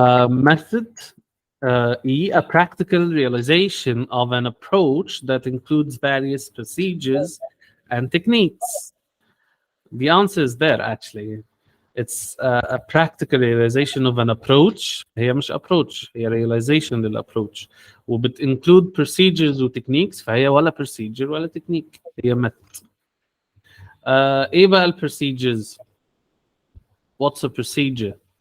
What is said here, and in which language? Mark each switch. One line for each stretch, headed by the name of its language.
English: Method. E, a practical realization of an approach that includes various procedures and techniques. The answer is there actually. It's a practical realization of an approach.
Arabic: هي مش approach، هي realization للapproach، وبتinclude procedures وتكنيكس، فهي ولا procedure ولا technique، هي method. ايه بقى
English: procedures؟ What's a procedure?